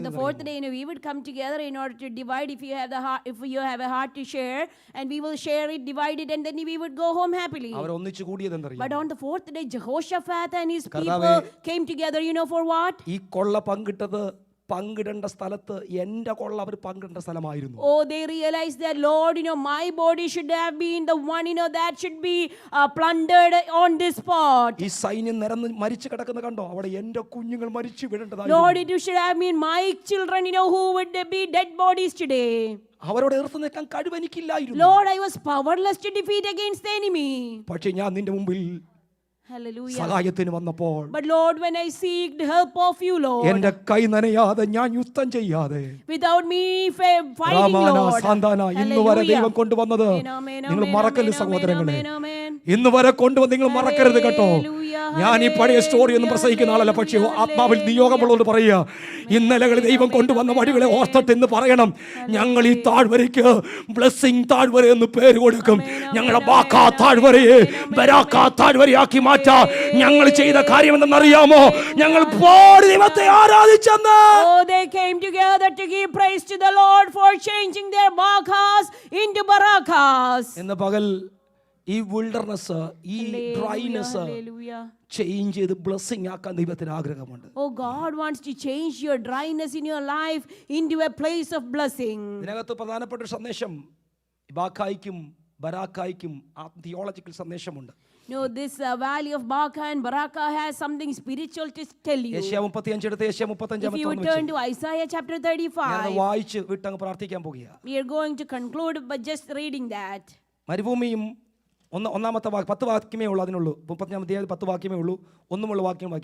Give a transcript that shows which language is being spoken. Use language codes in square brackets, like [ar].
[en] on the 4th day, we would come together in order to divide. If you have a heart to share, and we will share it, divide it, and then we would go home happily. [ml] അവർ ഒന്നിച്ചു കൂടിയത് എന്തറിയാം? [en] But on the 4th day, Jehoshaphat and his [ml] കർത്താവേ, [en] people came together, for what? [ml] ഈ കൊള്ള പങ്കിട്ടത് പങ്കിടേണ്ട സ്ഥലത്ത് എൻ്റെ കൊള്ള അവർ പങ്കിടേണ്ട സ്ഥലമായിരുന്നു. [en] Oh, they realized that, Lord, my body should have been the one, that should be plundered on this spot. [ml] ഈ സൈന്യം നിരന്ന് മരിച്ചു കിടക്കുന്ന കണ്ടോ? അവിടെ എൻ്റെ കുഞ്ഞുങ്ങൾ മരിച്ചു [en] Lord, [ml] വീഴേണ്ടതായിരുന്നു. [en] it should have been my children, who would be dead bodies today. [ml] അവരോട് എതിർത്ത് നിൽക്കാൻ കഴിവെനിക്കില്ലായിരുന്നു. [en] Lord, I was powerless to defeat against the enemy. [ml] പക്ഷേ ഞാൻ നിന്റെ മുമ്പിൽ [en] Hallelujah. [ml] സഹായത്തിന് വന്നപ്പോൾ, [en] But Lord, when I seeked help of you, Lord, [ml] എന്റെ കൈ നനയാതെ, ഞാൻ യുദ്ധം ചെയ്യാതെ, [en] without me fighting, രാമാന Lord, [ml] സാന്താന, ഇന്ന് വരെ ദൈവം കൊണ്ടുവന്നത് നിങ്ങൾ മറക്കരുത് സഹോദരങ്ങളെ. ഇന്ന് വരെ കൊണ്ടുവന്ന് നിങ്ങൾ മറക്കരുത് കേട്ടോ. ഞാൻ ഈ പഴയ സ്റ്റോറി ഒന്നും പ്രസംഗിക്കുന്ന ആളല്ല, പക്ഷേ ആത്മാവിൽ നിയോഗമുള്ളവർ പറയുക, ഇന്നലകളിൽ ദൈവം കൊണ്ടുവന്ന വഴികളെ ഓർത്തിട്ട് ഇന്ന് പറയണം, ഞങ്ങൾ ഈ താഴ്വരയ്ക്ക് ബ്ലെസ്സിംഗ് താഴ്വര എന്ന് പേര് കൊടുക്കും. ഞങ്ങളുടെ ബാക്കാ താഴ്വരയെ ബരാക്കാ താഴ്വരയാക്കി മാറ്റാൻ ഞങ്ങൾ ചെയ്ത കാര്യം എന്തെന്നറിയാമോ? ഞങ്ങൾ പാടി ദൈവത്തെ ആരാധിച്ചെന്ന്. [en] Oh, they came together to give praise to the Lord for changing their bakas into barakas. [ml] ഇന്ന് പകൽ ഈ വിൽഡർനെസ്, ഈ ഡ്രൈനെസ് [en] Hallelujah. [ml] ചേഞ്ച് ചെയ്ത് ബ്ലെസ്സിംഗ് ആക്കാൻ ദൈവത്തിന് ആഗ്രഹമുണ്ട്. [en] Oh, God wants to change your dryness in your life into a place of blessing. [ml] ഇതിനകത്ത് പ്രധാനപ്പെട്ട ഒരു സന്ദേശം ബാക്കായിക്കും ബരാക്കായിക്കും theological സന്ദേശമുണ്ട്. [en] No, this valley of Baka and Baraka has something spiritual to tell you. [ml] യേശയ്യാ 35 എടുത്ത് യേശയ്യാ 35 [en] If you would turn to Isaiah chapter 35, [ml] വായിച്ച് വിട്ടങ്ങ് പ്രാർത്ഥിക്കാൻ പോകുക. [en] we are going to conclude by just reading that. [ml] മരുഭൂമിയും ഒന്നാമത്തെ 10 വാക്യമേ ഉള്ളൂ, അതിനുള്ളൂ 35-ാം അധ്യായം 10 വാക്യമേ ഉള്ളൂ. ഒന്നുമുള്ള വാക്യം.